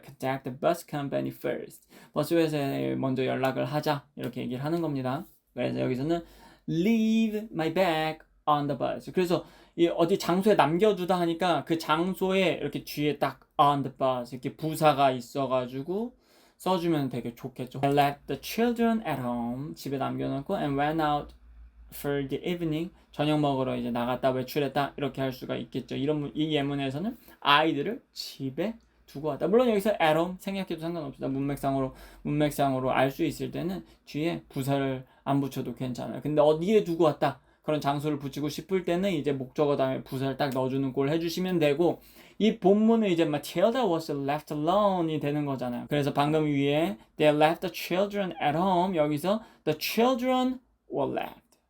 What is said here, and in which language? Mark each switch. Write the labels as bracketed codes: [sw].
[en] Contact the bus company first. [ko] 버스 회사에 먼저 연락을 하자. 이렇게 얘기를 하는 겁니다. 그래서 여기서는 leave my bag on the bus. 그래서 어디 장소에 남겨두다 하니까 그 장소에 이렇게 뒤에 딱 on the bus 이렇게 부사가 있어가지고 써주면 되게 좋겠죠. [en] I left the children at home. 집에 남겨놓고 and went out for the evening. [ko] 저녁 먹으러 이제 나갔다 외출했다 이렇게 할 수가 있겠죠. 이 예문에서는 아이들을 집에 두고 왔다. 물론 여기서 at home 생략해도 상관없습니다. 문맥상으로 알 수 있을 때는 뒤에 부사를 안 붙여도 괜찮아요. 근데 어디에 두고 왔다. 그런 장소를 붙이고 싶을 때는 이제 목적어 다음에 부사를 딱 넣어주는 꼴 해주시면 되고 이 본문은 이제 Matilda was left alone 이 되는 거잖아요. 그래서 방금 위에 they left the children at home 여기서 the children were left.